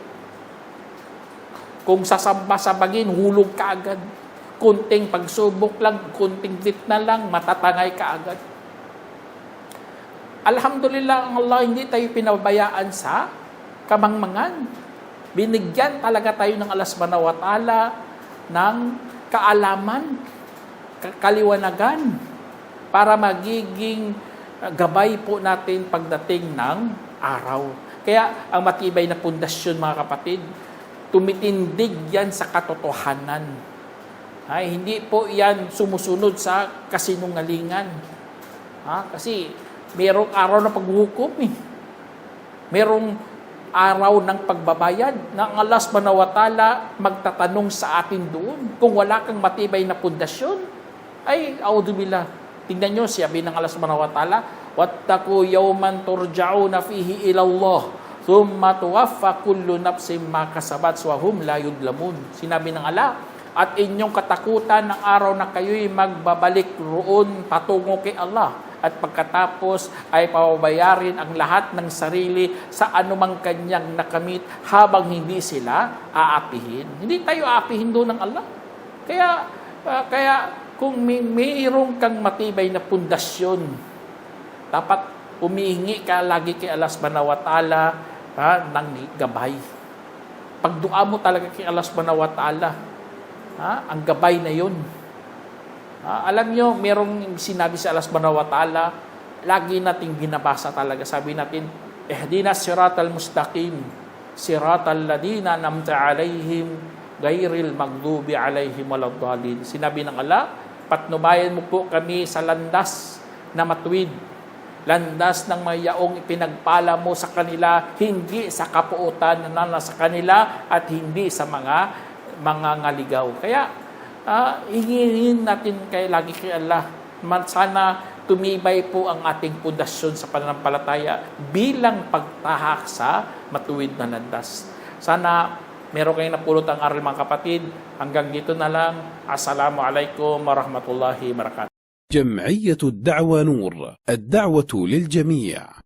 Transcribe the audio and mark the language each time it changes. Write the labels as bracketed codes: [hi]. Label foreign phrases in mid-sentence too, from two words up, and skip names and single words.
[tl] Kung sasamba-sabagin, hulog ka agad. Kunting pagsubok lang, kunting fitna lang, matatangay ka agad. Alhamdulillah, ang Allah, hindi tayo pinabayaan sa kamangmangan. Binigyan talaga tayo ng Allah [ar] سبحانه وتعالى [tl] ng kaalaman, kaliwanagan. para magiging gabay po natin pagdating ng araw. Kaya ang matibay na pundasyon, mga kapatid, tumitindig yan sa katotohanan. Ay, hindi po yan sumusunod sa kasinungalingan. Kasi merong araw ng paghuhukom eh. Merong araw ng pagbabayad na ang Allah [ar] سبحانه وتعالى [tl] magtatanong sa atin doon. Kung wala kang matibay na pundasyon, ay, audubillah. Tingnan nyo, sabi ng Allah [ar] سبحانه وتعالى, "واتقوا يوما ترجعون فيه إلى الله، ثم توفى كل نفس ما كسبت وهم لا يظلمون." [tl] Sinabi ng Allah, at inyong katakutan ng araw na kayo'y magbabalik roon patungo kay Allah. At pagkatapos ay pababayarin ang lahat ng sarili sa anumang kanyang nakamit habang hindi sila aapihin. Hindi tayo aapihin doon ng Allah. Kaya kung mayroong kang matibay na pundasyon, dapat humihingi ka lagi kay Allah [ar] سبحانه وتعالى [tl] ng gabay. Pagdua mo talaga kay Allah [ar] سبحانه وتعالى, [tl] ang gabay na yun. Alam nyo, merong sinabi sa Allah [ar] سبحانه وتعالى, [tl] lagi nating binabasa talaga. Sabi natin, [ar] اهدنا الصراط المستقيم، صراط الذين أنعمت عليهم، غير المغضوب عليهم ولا الضالين. [tl] Sinabi ng Allah, patnubayan mo po kami sa landas na matuwid. Landas ng mga yaong ipinagpala mo sa kanila, hindi sa kapuutan na nasa kanila at hindi sa mga ngaligaw. Kaya, hingin natin lagi kay Allah. Sana tumibay po ang ating pundasyon sa pananampalataya bilang pagtahak sa matuwid na landas. Sana meron kayong napulot ang aral, mga kapatid. Hanggang dito na lang. [ar] السلام عليكم ورحمة الله وبركاته. جمعية الدعوة نور، الدعوة للجميع.